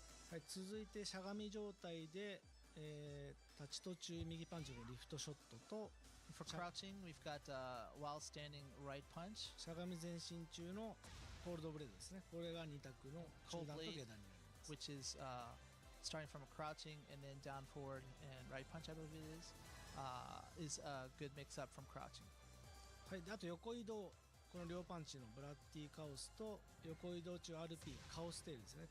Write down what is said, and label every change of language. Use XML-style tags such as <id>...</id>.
<ja>はい、続いてしゃがみ状態で、立ち途中右パンチのリフトショットと</ja> <en>For crouching, we've got while standing right punch.</en> <ja>しゃがみ前進中のコールドブレードですね。これが2択の中段と下段になります。</ja> <en>Which is starting from a crouching and then down forward and right punch, I believe it is a good mix-up from crouching.</en> <ja>はい、であと横移動、この両パンチのブラッディカオスと横移動中 RP カオステールですね。</ja>